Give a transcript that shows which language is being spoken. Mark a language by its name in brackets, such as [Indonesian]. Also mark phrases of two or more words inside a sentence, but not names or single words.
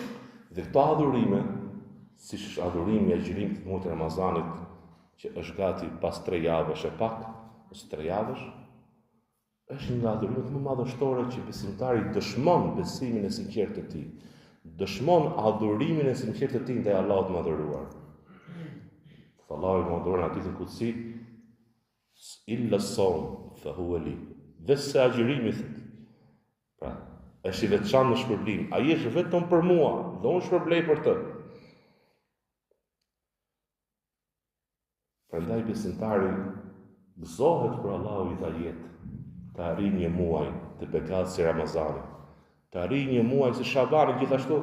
[Albanian] Dhe këto adhurime, siç është adhurimi i agjërimit të muajit Ramazanit, që është gati pas 3 javësh e pak, ose 3 javësh, është një nga adhurimet më madhështore që besimtari dëshmon besimin e sinqert të tij, dëshmon adhurimin e sinqert të tij ndaj Allahut të madhëruar. Allahu i madhëruar në hadithin kutsi, [Arabic] إلا الصوم فهو لي. [Albanian] Vetë agjërimi, pra, është i veçantë në shpërblim. Ai është vetëm për mua dhe unë shpërblej për të. Prandaj besimtari gëzohet kur Allahu i dha jetë, të arrijë një muaj të bekat si Ramazani, të arrijë një muaj si Shabani gjithashtu.